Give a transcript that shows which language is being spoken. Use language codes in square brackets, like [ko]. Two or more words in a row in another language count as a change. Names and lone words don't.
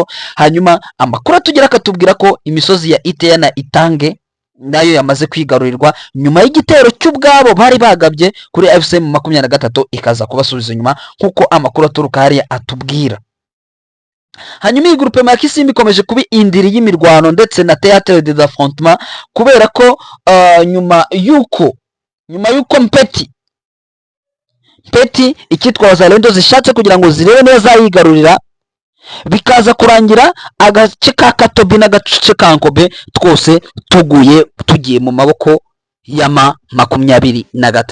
[rw] Hanyuma amakuru atugera akatubwira ko imisozi ya Iteya na Itange nayo yamaze kwigarurirwa nyuma y'igitero cy'ubwabo bari bagabye kuri FCM 23 ikaza kubasubiza inyuma nkuko amakuru aturuka hariya atubwira. Hanyuma iyi groupement ya Kisimbi ikomeje kuba indiri y'imirwano ndetse na [fr] théâtre des affrontements, [rw] kubera ko nyuma yuko Mpeti ikitwa Wazalendo zishatse kugira ngo zirebe neza zayigarurira, bikaza kurangira agace ka Katobi n'agace ka Nkobe twose tugiye mu maboko ya M23.